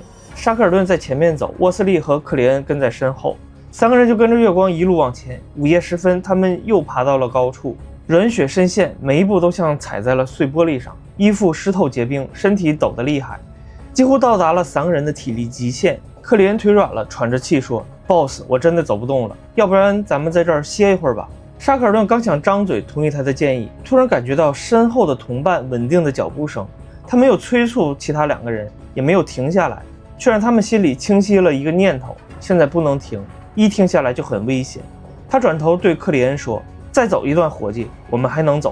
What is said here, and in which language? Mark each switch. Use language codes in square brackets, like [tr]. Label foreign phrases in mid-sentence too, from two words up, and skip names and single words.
[zh] 沙克爾頓在前面走，沃斯利和克里恩跟在身後，3个人就跟着月光一路往前。午夜时分，他們又爬到了高處，軟雪深陷，每一步都像踩在了碎玻璃上，衣服濕透結冰，身體抖得厲害，幾乎到達了3個人的體力極限。克里恩腿軟了，喘着氣說 ：“Boss， 我真的走不動了，要不然咱們在這兒歇一會兒吧。” 沙克爾頓剛想張嘴同意他的建議，突然感覺到身後的同伴穩定的腳步聲，他沒有催促其他2個人，也沒有停下來，卻讓他們心裡清晰了一個念頭：現在不能停，一停下來就很危險。他轉頭對克里恩說：“再走一段夥計，我們還能走。”